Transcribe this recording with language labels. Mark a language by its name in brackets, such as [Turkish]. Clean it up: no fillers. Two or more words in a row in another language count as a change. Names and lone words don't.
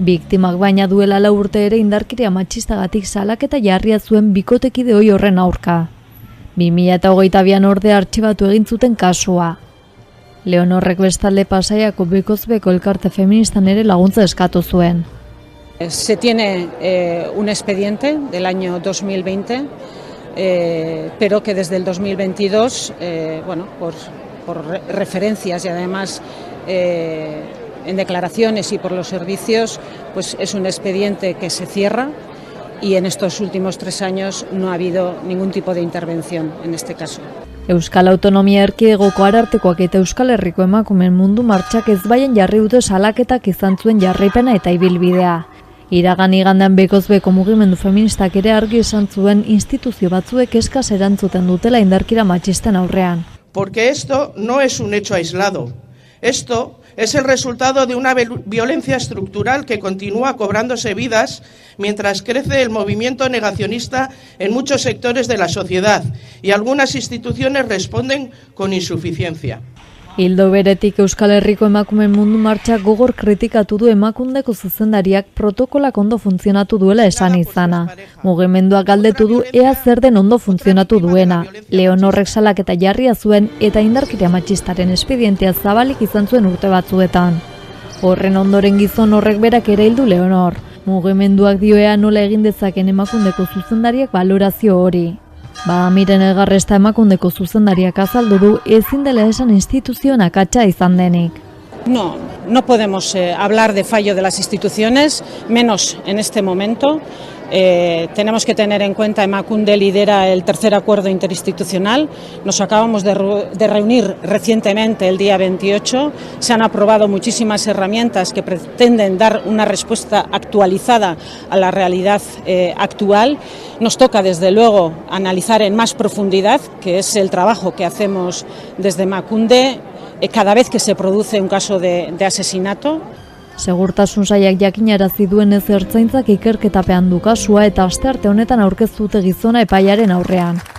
[Basque] Biktimak baina duela 4 urte ere indarkeria matxistagatik salaketa jarria zuen bikotekide ohi horren aurka. 2022an ordea artxibatu egin zuten kasua. Leonorrek bestalde Pasaiako Bekozbeko elkarte feministan ere laguntza eskatu zuen. [Spanish] Se tiene un expediente del año 2020, pero que desde el 2022, por referencias y además en declaraciones y por los servicios, pues es un expediente que se cierra y en estos últimos 3 años no ha habido ningún tipo de intervención en este caso. [Basque] Euskal Autonomia Erkidegoko Arartekoak eta Euskal Herriko Emakumeen Mundu Martxak ezbaian jarri dute salaketak izan zuen jarraipena eta ibilbidea. Iragan igandean Bekozbeko mugimendu feministak ere argi esan zuen instituzio batzuek eskas erantzuten dutela indarkira matxisten aurrean. [Spanish] Porque esto no es un hecho aislado. Esto es el resultado de una violencia estructural que continúa cobrándose vidas mientras crece el movimiento negacionista en muchos sectores de la sociedad y algunas instituciones responden con insuficiencia. [Basque] Ildo beretik Euskal Herriko Emakumeen Mundu Martxak gogor kritikatu du Emakundeko zuzendariak protokolak ondo funtzionatu duela esan izana. Mugimenduak galdetu du ea zer den ondo funtzionatu duena. Leonorrek salaketa jarria zuen eta indarkeria matxistaren espedientea zabalik izan zuen urte batzuetan. Horren ondoren gizon horrek berak ere hildu Leonor. Mugimenduak dioea nola egin dezaken Emakundeko zuzendariak valorazio hori. Miren Elgarresta Emakundeko zuzendariak azaldu du ezin dela esan instituzioen akatsa izan denik. [Spanish] No podemos hablar de fallo de las instituciones, menos en este momento. Tenemos que tener en cuenta, Emakunde lidera el 3er acuerdo interinstitucional. Nos acabamos de reunir recientemente, el día 28. Se han aprobado muchísimas herramientas que pretenden dar una respuesta actualizada a la realidad actual. Nos toca, desde luego, analizar en más profundidad, que es el trabajo que hacemos desde Emakunde, cada vez que se produce un caso de asesinato. [Basque] Segurtasun sailak jakinarazi duenez ertzaintzak ikerketapean du kasua eta astearte honetan aurkeztu dute gizona epaiaren aurrean.